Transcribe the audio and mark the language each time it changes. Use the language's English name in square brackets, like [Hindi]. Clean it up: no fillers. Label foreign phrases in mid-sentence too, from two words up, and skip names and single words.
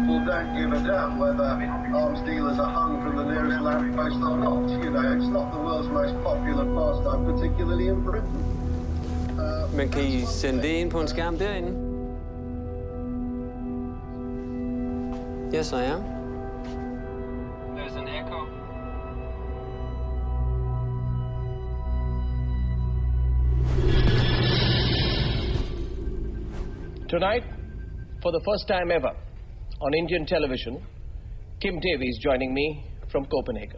[English] don't give a damn whether arms dealers are hung from the nearest lamppost or not. You know, it's not the world's most popular pastime, particularly in Britain. [Danish] Men kan I sende det ind på en skærm derinde? [English] Yes, I am. There's an echo. Tonight, for the first time ever, on Indian television, Kim Davy is joining me from Copenhagen.